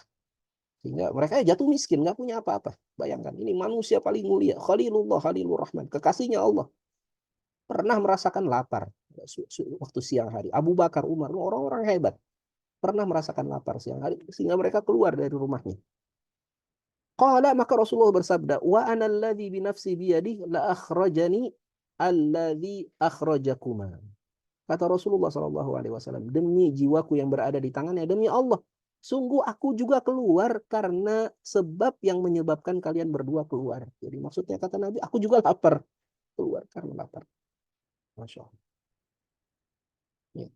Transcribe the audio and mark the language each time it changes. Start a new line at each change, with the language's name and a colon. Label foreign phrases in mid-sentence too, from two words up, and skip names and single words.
Indonesian: Sehingga mereka jatuh miskin, nggak punya apa-apa. Bayangkan, ini manusia paling mulia. Khalilullah, Khalilur Rahman. Kekasihnya Allah. Pernah merasakan lapar waktu siang hari. Abu Bakar, Umar, orang-orang hebat. Pernah merasakan lapar siang hari. Sehingga mereka keluar dari rumahnya. Qala, maka Rasulullah bersabda,
Arabic: وأنا الذي بنفسي بيده لأخرجني الذي أخرجكما.
Indonesian: Kata Rasulullah SAW, demi jiwaku yang berada di tangannya, demi Allah, sungguh aku juga keluar karena sebab yang menyebabkan kalian berdua keluar. Jadi maksudnya kata Nabi, aku juga lapar. Keluar karena lapar.
Arabic: ما شاء الله.
Indonesian: Ya.